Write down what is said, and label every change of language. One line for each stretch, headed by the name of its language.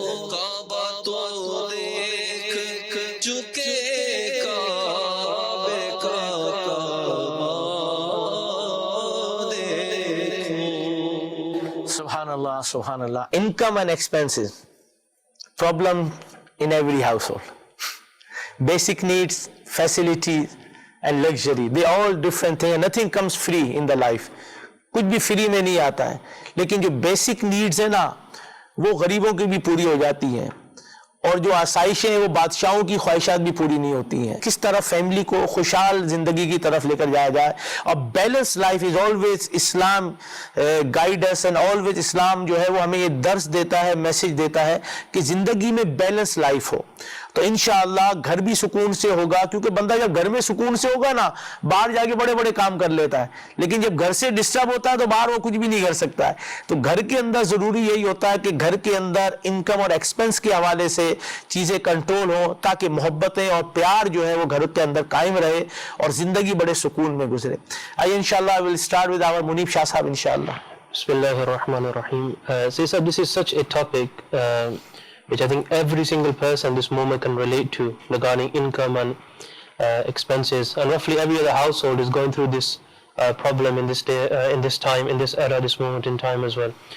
Urdu: کعبہ تو دیکھ چکے کعبے کا کعبہ دیکھو
English: Subhanallah, subhanallah. Income and expenses. Problem in every household. Basic needs, facilities and luxury. They all different things. Nothing comes free in the life.
Urdu: کچھ بھی فری میں نہیں آتا ہے لیکن جو بیسک نیڈز ہیں نا وہ غریبوں کی بھی پوری ہو جاتی ہیں اور جو آسائشیں ہیں وہ بادشاہوں کی خواہشات بھی پوری نہیں ہوتی ہیں. کس طرح فیملی کو خوشحال زندگی کی طرف لے کر جایا جائے اور
English: balance life is always Islam guide us and always
Urdu: اسلام جو ہے وہ ہمیں یہ درس دیتا ہے میسج دیتا ہے کہ زندگی میں بیلنس لائف ہو تو انشاءاللہ گھر بھی سکون سے ہوگا کیونکہ بندہ جب گھر میں سکون سے ہوگا نا باہر جا کے بڑے بڑے کام کر لیتا ہے لیکن جب گھر سے ڈسٹرب ہوتا ہے تو باہر وہ کچھ بھی نہیں کر سکتا ہے. تو گھر کے اندر ضروری یہی ہوتا ہے کہ گھر کے اندر انکم اور ایکسپنس کے حوالے سے چیزیں کنٹرول ہوں تاکہ محبتیں اور پیار جو ہے وہ گھر کے اندر قائم رہے اور زندگی بڑے سکون میں گزرے. آئیے انشاءاللہ
English: we'll start with our
Urdu: منیب شاہ صاحب انشاءاللہ.
Arabic: بسم اللہ الرحمن الرحیم.
English: This is such a topic which I think every single person this moment can relate to regarding income and expenses, and roughly every other household is going through this problem in this day, in this time, in this era, this moment in time as well.